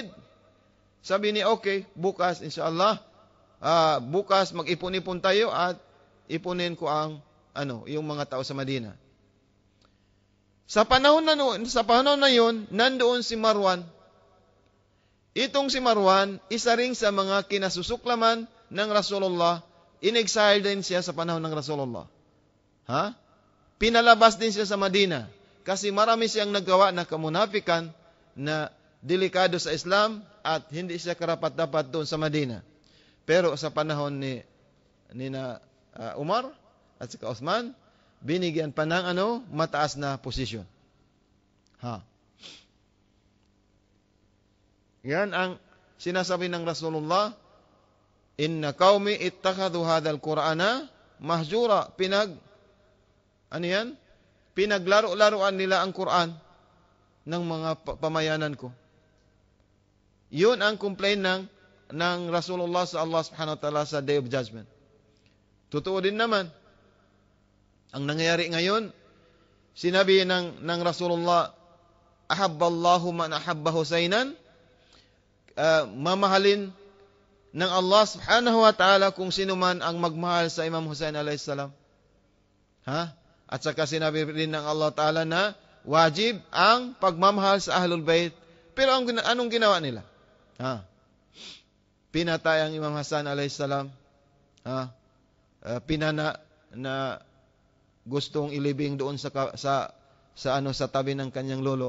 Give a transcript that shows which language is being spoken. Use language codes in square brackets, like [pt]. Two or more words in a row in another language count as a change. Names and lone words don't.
[tl] Sabi niya, okay, bukas, inshallah, bukas mag-ipon-ipon tayo at ipunin ko ang yung mga tao sa Madina. Sa panahon na yun, nandoon si Marwan. Itong si Marwan, isa ring sa mga kinasusuklaman ng Rasulullah. In-exile din siya sa panahon ng Rasulullah. Pinalabas din siya sa Madina kasi marami siyang nagawa na kamunafikan na delikado sa Islam at hindi siya karapat-dapat doon sa Madina. Pero sa panahon ni Umar at saka Uthman, binigyan pa ng mataas na posisyon. Yan ang sinasabi ng Rasulullah, [ar] إن قومي اتخذوا هذا القرآن مهجورا. [tl] Pinaglaro-laruan nila ang Quran ng mga pamayanan ko. Yun ang complaint ng Rasulullah sa Allah [ar] سبحانه وتعالى [tl] sa [en] Day of Judgment. [tl] Totoo din naman. Ang nangyayari ngayon, sinabi ng Rasulullah, [ar] أحب الله من أحب حسينا, [tl] mamahalin ng Allah [ar] سبحانه وتعالى [tl] kung sino man ang magmahal sa Imam Husayn [ar] عليه السلام. [tl] At saka sinabi rin ng Allah ta'ala na wajib ang pagmamahal sa Ahlul Bayt. Pero anong ginawa nila? Pinatay ang Imam Hasan [ar] عليه السلام. [tl] Pinana na gustong ilibing doon sa tabi ng kanyang lolo.